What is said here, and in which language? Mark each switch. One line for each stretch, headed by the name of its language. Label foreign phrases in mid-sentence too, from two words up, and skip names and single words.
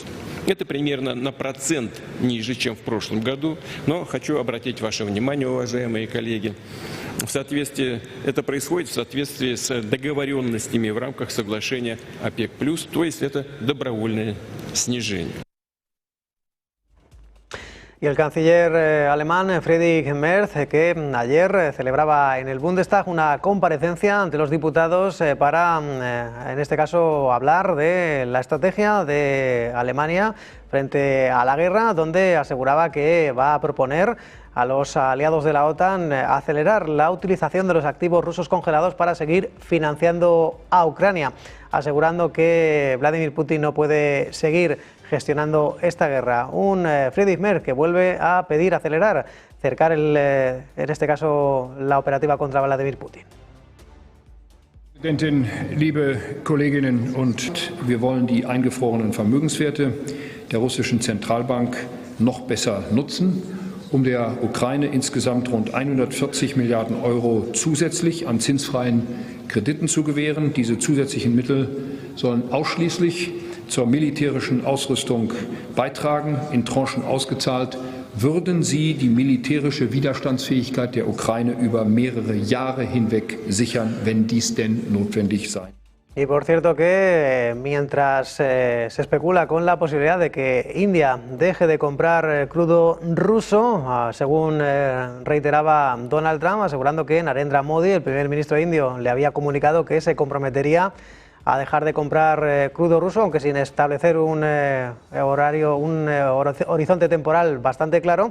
Russian: Это примерно на процент ниже, чем в прошлом году, но хочу обратить ваше внимание, уважаемые коллеги, это происходит в соответствии с договоренностями в рамках соглашения ОПЕК+, то есть это добровольное снижение.
Spanish: Y el canciller alemán Friedrich Merz, que ayer celebraba en el Bundestag una comparecencia ante los diputados para, en este caso, hablar de la estrategia de Alemania frente a la guerra, donde aseguraba que va a proponer a los aliados de la OTAN acelerar la utilización de los activos rusos congelados para seguir financiando a Ucrania, asegurando que Vladimir Putin no puede seguir gestionando esta guerra. Un Friedrich Merz que vuelve a pedir acelerar, cercar en este caso la operativa contra Vladimir Putin.
German: Präsidentin, liebe Kolleginnen und wir wollen die eingefrorenen Vermögenswerte der russischen Zentralbank noch besser nutzen, um der Ukraine insgesamt rund 140 Milliarden Euro zusätzlich an zinsfreien Krediten zu gewähren. Diese zusätzlichen Mittel sollen ausschließlich zur militärischen Ausrüstung beitragen, in Tranchen ausgezahlt. Würden sie die militärische Widerstandsfähigkeit der Ukraine über mehrere Jahre hinweg sichern, wenn dies denn notwendig sei.
Spanish: Y por cierto que mientras se especula con la posibilidad de que India deje de comprar crudo ruso, según reiteraba Donald Trump, asegurando que Narendra Modi, el primer ministro indio, le había comunicado que se comprometería a dejar de comprar crudo ruso, aunque sin establecer un horizonte temporal bastante claro.